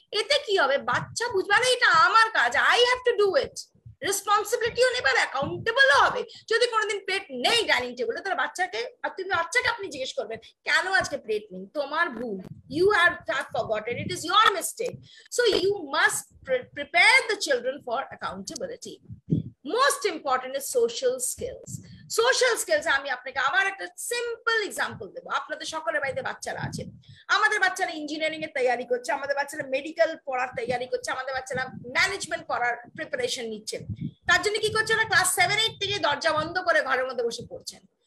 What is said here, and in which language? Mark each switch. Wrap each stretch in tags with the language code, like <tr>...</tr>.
<bn>এতে কি হবে বাচ্চা বুঝবে না এটা আমার কাজ,</bn> <en>I have to do it.</en> <bn>রেসপন্সিবিলিটিও নেবে আর অ্যাকাউন্টেবলও হবে। যদি কোনোদিন প্লেট নেই ডাইনিং টেবিলে তাহলে বাচ্চাকে আপনি জিজ্ঞেস করবেন কেন আজকে প্লেট নেই, তোমার ভুল,</bn> <en>you have forgotten, it is your mistake. So you must prepare the children for accountability. Most important is social skills.</en> <bn>Social skills আমি আপনাকে আবার একটা সিম্পল এক্সাম্পল দেবো। আপনাদের সকলের বাড়িতে বাচ্চারা আছে, আমাদের বাচ্চারা ইঞ্জিনিয়ারিং এর তৈরি করছে, আমাদের বাচ্চারা মেডিকেল পড়ার তৈরি করছে, আমাদের বাচ্চারা ম্যানেজমেন্ট পড়ার প্রিপারেশন নিচ্ছে। তার জন্য কি করছে না ক্লাস 7-8 থেকে দরজা বন্ধ করে ঘরের মধ্যে বসে পড়ছেন।</bn>